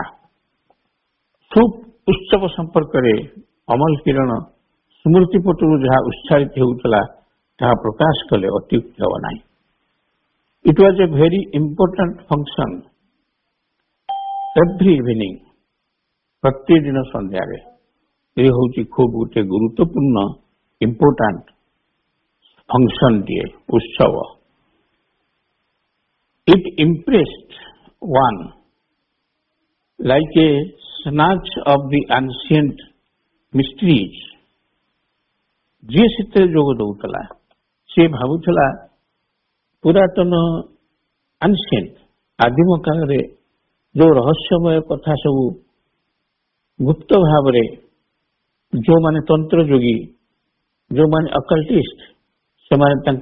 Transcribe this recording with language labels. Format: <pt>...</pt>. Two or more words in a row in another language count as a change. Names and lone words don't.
<or>ସୁପ୍ ଉତ୍ସବ ସମ୍ପର୍କରେ ଅମଲ କିରଣ ସ୍ମୃତି ପଟରୁ ଯାହା ଉତ୍ସାହିତ ହେଉଥିଲା ତାହା ପ୍ରକାଶ କଲେ ଅତ୍ୟୁକ୍ତି ହେବ ନାହିଁ।</or> <en>it was a very important function every evening,</en> <or>ପ୍ରତିଦିନ ସନ୍ଧ୍ୟାରେ। ଏ ହେଉଛି ଖୁବ୍ ଗୋଟେ ଗୁରୁତ୍ୱପୂର୍ଣ୍ଣ</or> <en>important functionଟିଏ,</en> <or>ଉତ୍ସବ।</or> <en>It impressed one like a snatch of the ancient mysteries.</en> <or>ଯିଏ ସେଥିରେ ଯୋଗ ଦେଉଥିଲା ସେ ଭାବୁଥିଲା ପୁରାତନ ଆନସିଏଣ୍ଟ, ଆଦିମ କାଳରେ ଯୋଉ ରହସ୍ୟମୟ କଥା ସବୁ ଗୁପ୍ତ ଭାବରେ ଯୋଉମାନେ ତନ୍ତ୍ର ଯୋଗୀ, ଯୋଉମାନେ ଅକଲ୍ଟିଷ୍ଟ, ସେମାନେ ତାଙ୍କ</or>